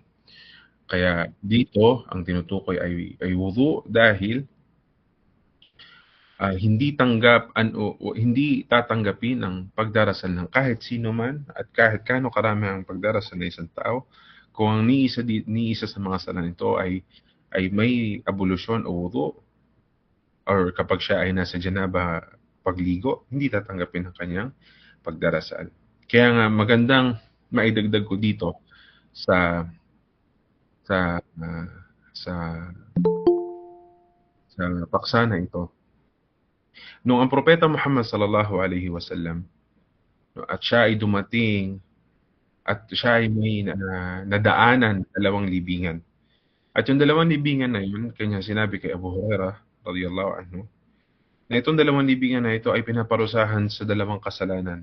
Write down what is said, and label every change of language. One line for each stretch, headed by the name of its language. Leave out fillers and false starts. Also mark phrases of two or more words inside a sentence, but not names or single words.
Filipino: Kaya dito, ang tinutukoy ay wudu dahil hindi hindi tatanggapin ang pagdarasal ng kahit sino man at kahit kano karami ang pagdarasal ng isang tao kung ang ni isa sa mga sala nito ay may abolusyon o wudu, or kapag siya ay nasa janaba pagligo, hindi tatanggapin ang kanyang pagdarasal. Kaya nga magandang maidagdag ko dito sa sa uh, sa sa paksa na ito. Nung ang propeta Muhammad
Arabic: صلى الله عليه وسلم
Filipino: at siya ay dumating at siya ay may nadaanan dalawang libingan. At yung dalawang libingan na yun, kanya sinabi kay Abu Hurairah
Arabic: رضي الله عنه,
Filipino: na itong dalawang libingan na ito ay pinaparusahan sa dalawang kasalanan.